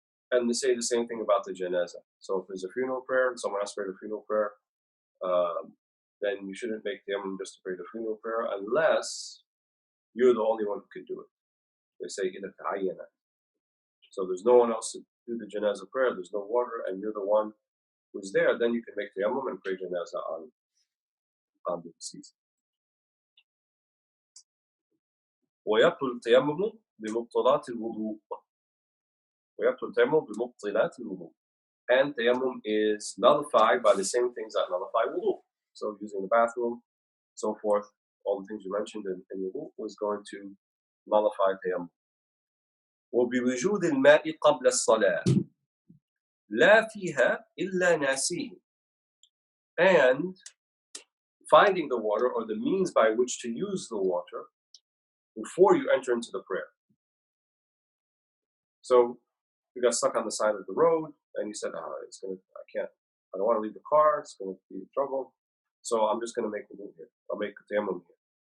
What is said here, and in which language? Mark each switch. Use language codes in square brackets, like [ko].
[en] And they say the same thing about the janazah. So if there's a funeral prayer and someone has to pray the funeral prayer, then you shouldn't make tayammum just to pray the funeral prayer unless you're the only one who could do it. They say [ar] إِذَا تَعَيَّنَ. [en] So there's no one else to do the janazah prayer, there's no water, and you're the one who's there, then you can make tayammum and pray janazah on the deceased. [ar] ويبطل التيمم بمبطلات الوضوء. ويبطل التيمم بمبطلات الوضوء. [en] And tayammum is nullified by the same things that nullify wudu. So using the bathroom, so forth, all the things you mentioned in wudu was going to nullify tayammum. [ar] وبوجود الماء قبل الصلاة لا فيها إلا ناسيه. [en] And finding the water or the means by which to use the water before you enter into the prayer. So you got stuck on the side of the road and you said, I don't want to leave the car, it's going to be trouble, so I'm just going to make wudu here. I'll make tayammum here.